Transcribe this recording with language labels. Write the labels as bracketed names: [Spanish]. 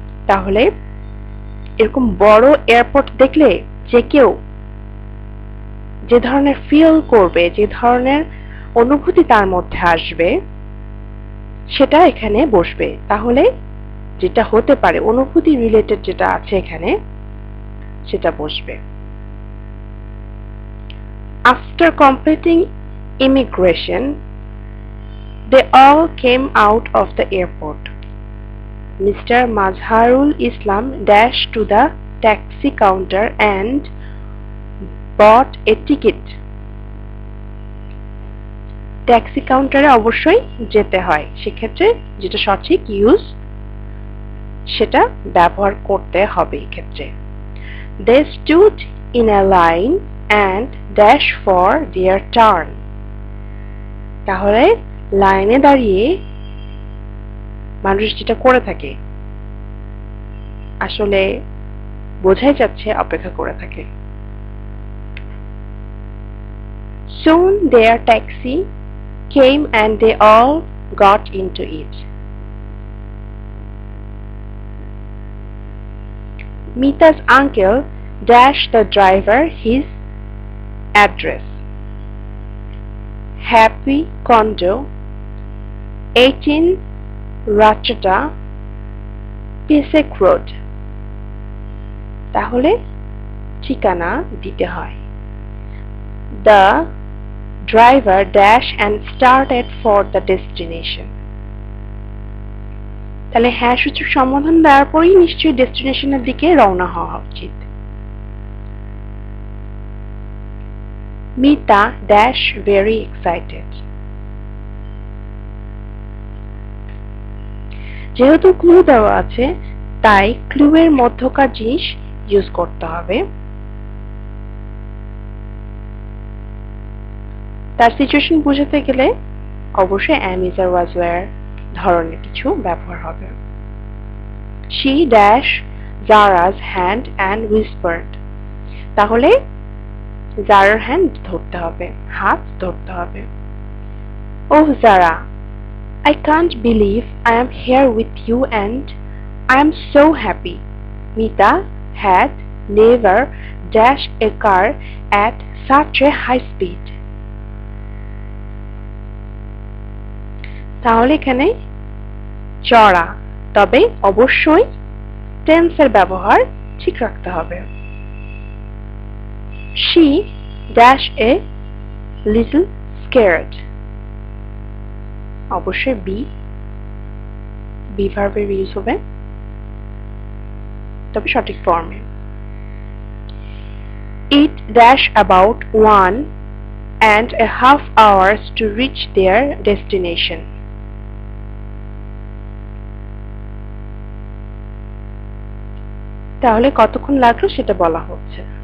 [Bangla] তাহলে এরকম বড় এয়ারপোর্ট দেখলে যে কেউ যে ধরনের ফিল করবে, যে ধরনের অনুভূতি তার মধ্যে আসবে সেটা এখানে বসবে। তাহলে যেটা হতে পারে অনুভূতি রিলেটেড যেটা আছে এখানে সেটা বসবে। [English] After completing immigration, they all came out of the airport. Mr. Mazharul Islam dashed to the taxi counter and bought a ticket. [Bangla] Taxi কাউন্টারে অবশ্যই যেতে হয়, সেক্ষেত্রে যেটা সঠিক ইউজ সেটা ব্যবহার করতে হবে এই ক্ষেত্রে। [English] They stood in a line and dashed for their turn. [Bangla] তাহলে লাইনে দাঁড়িয়ে মানুষ যেটা করে থাকে আসলে বোঝাই যাচ্ছে অপেক্ষা করে থাকে। [English] Soon their taxi came and they all got into it. Mita's uncle dashed the driver his address. Happy Condo, 18 Rachata, Pesek Road. [Bangla] তাহলে ঠিকানা দিতে হয়। [English] The driver dashed and started for the destination. [Bangla] তাহলে হ্যাঁ সূচক সমাধান দেওয়ার পরেই নিশ্চয়ই ডেস্টিনেশনের দিকে রওনা হওয়া উচিত। [English] Mita dash very excited. [Bangla] যেহেতু ক্লু দেওয়া আছে তাই ক্লু এর মধ্যকার জিনিস ইউজ করতে হবে। তার সিচুয়েশন বোঝাতে গেলে অবশ্যই [English] am is or was were [Bangla] ধরনের কিছু ব্যবহার হবে। [English] She dashed Zara's hand and whispered. [Bangla] তাহলে [English] Zara's hand [Bangla] ধরতে হবে, হাত ধরতে হবে। [English] Oh Zara, I can't believe I am here with you and I am so happy. Mita had never dashed a car at such a high speed. [Bangla] তাহলে এখানে চড়া, তবে অবশ্যই টেন্সের ব্যবহার ঠিক রাখতে হবে। [English] She dashed a little scared. [Bangla] অবশ্যই বি ভার্বের ইউজ হবে, তবে সঠিক ফর্মে। [English] It dashed about 1.5 hours to reach their destination. [Bangla] তাহলে কতক্ষণ লাগলো সেটা বলা হচ্ছে।